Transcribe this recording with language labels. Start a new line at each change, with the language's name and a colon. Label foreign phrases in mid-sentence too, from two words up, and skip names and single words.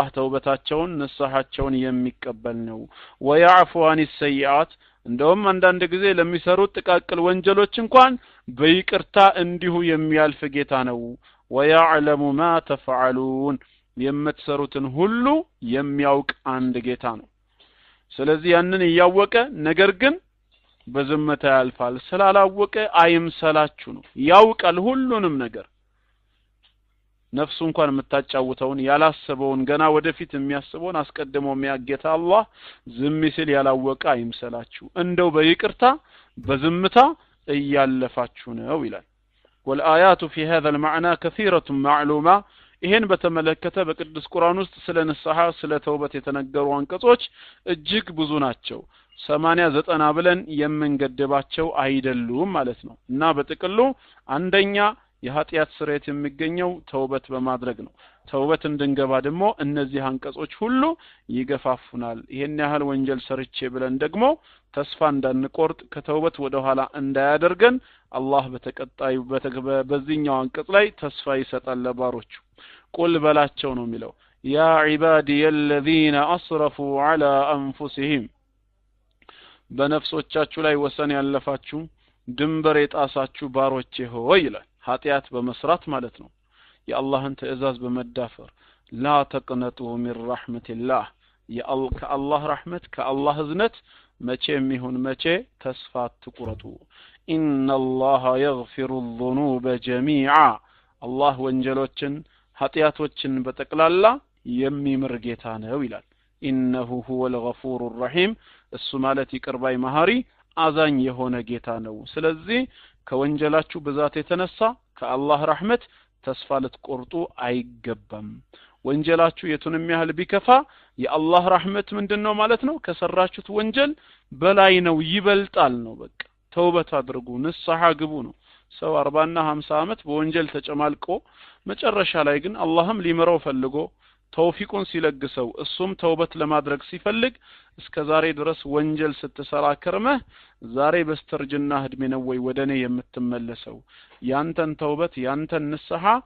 Amharic: ተውበታቸውን ንስሐቸውን የሚቀበል ነው
Arabic: ويعفو عن
Amharic: السيئات እንደውም አንዳንድ ጊዜ ለሚሰሩት ጥቃቅል ወንጀሎች እንኳን በይቅርታ እንዲሁ የሚያልፍ ጌታ ነው
Arabic: ويعلم ما تفعلون
Amharic: የምትሰሩትን ሁሉ የሚያውቅ አንድ ጌታ ነው ስለዚህ ያንን ያወቀ ነገር ግን በዝምታ ያልፋል ስላላወቀ አይምሰላችሁ ነው ያውቃል ሁሉንም ነገር ነፍሱ እንኳን የምታጫውተውን ያላሰበውን ገና ወደፊት የሚያስበውን አስቀድሞ የሚያጌታ አላህ ዝም ሲል ያላወቀ አይምሰላችሁ እንደው በይቅርታ በዝምታ እያለፋችሁ ነው ይላል
Arabic: والآيات في هذا المعنى كثيرة معلومة
Amharic: ይሄን በተመለከተ በቅዱስ ቁርአን ውስጥ ስለ ንስሐ ስለ ተውበት የተነገሩ አንቀጾች እጅግ ብዙ ናቸው 80 90 ብለን የምንገደባቸው አይደሉም ማለት ነው እና በጥቅሉ አንደኛ የኃጢያት ስርየት የሚገኘው ተውበት በማድረግ ነው ተውበት እንድንገባ ደግሞ እነዚህ አንቀጾች ሁሉ ይገፋፉናል ይሄን ያህል ወንጀል ሰርቼ ብለን ደግሞ ተስፋ እንዳንቆርጥ ከተውበት ወደ ኋላ እንዳያደርገን አላህ በተቀጣዩ በዚህኛው አንቀጽ ላይ ተስፋ ይሰጣል ለባሮቹ ቁል በላቸው ነው የሚለው
Arabic: يا عبادي الذين اسرفوا على انفسهم
Amharic: በነፍሶቻችሁ ላይ ወሰን ያለፋችሁ ድንበር የጣሳችሁ ባሮቼ ሆይ ይላል ኃጢያት በመስራት ማለት ነው የአላህን ትእዛዝ በመዳፈር
Arabic: لا تقنطوا من رحمة الله
Amharic: ከአላህ ረሕመት ከአላህ እዝነት መቼም ይሁን መቼ ተስፋ አትቁረጡ
Arabic: إن الله يغفر الذنوب جميعا
Amharic: አላህ ወንጀሎችን ኃጢያቶችን በጠቅላላ የሚምር ጌታ ነው ይላል ኢነሁ
Arabic: هو الغفور
Amharic: الرحيم እሱ ማለት ይቅርባይ መሐሪ አዛኝ የሆነ ጌታ ነው ስለዚህ ከወንጀላችሁ ብዛት የተነሳ ከአላህ ረሕመት ተስፋ ልትቆርጡ አይገባም ወንጀላችሁ የቱንም ያህል ቢከፋ የአላህ ረሕመት ምንድነው ማለት ነው ከሰራችሁት ወንጀል በላይ ነው ይበልጣል ነው በቃ ተውበት አድርጉ ንስሐ ግቡ ነው ሰው 40 እና 50 አመት በወንጀል ተጨማልቆ መጨረሻ ላይ ግን አላህም ሊመረው ፈልጎ ተውፊቁን ሲለግሰው እሱም ተውበት ለማድረግ ሲፈልግ እስከዛሬ ድረስ ወንጀል ስትሰራ ከርመህ ዛሬ በስተርጅና እድሜ ነው ወይ ወደኔ የምትመለሰው ያንተን ተውበት ያንተን ንስሐ